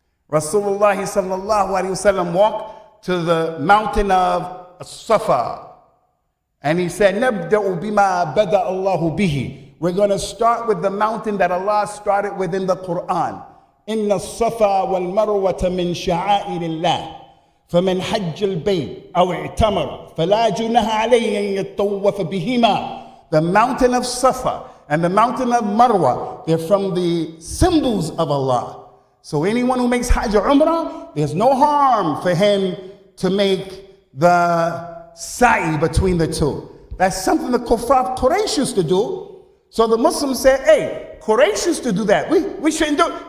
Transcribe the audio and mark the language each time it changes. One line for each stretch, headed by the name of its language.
English: Rasulullah
Arabic: sallallahu alaihi wasallam
English: walked to the mountain of Safa. And he said,
Arabic: Nabda'u bima bada Allahu bihi.
English: We're going to start with the mountain that Allah started with in the Quran.
Arabic: Inna as-Safa wal Marwata min sha'airillah. فمن حج البيت أو اعتمر فلا جناح عليه أن يطوف بهما.
English: The mountain of Safa and the mountain of Marwa, they're from the symbols of Allah. So anyone who makes Hajj or Umrah, there's no harm for him to make the sa'i between the two. That's something the Kuffar Quraysh used to do. So the Muslims said, hey, Quraysh used to do that. We shouldn't do it.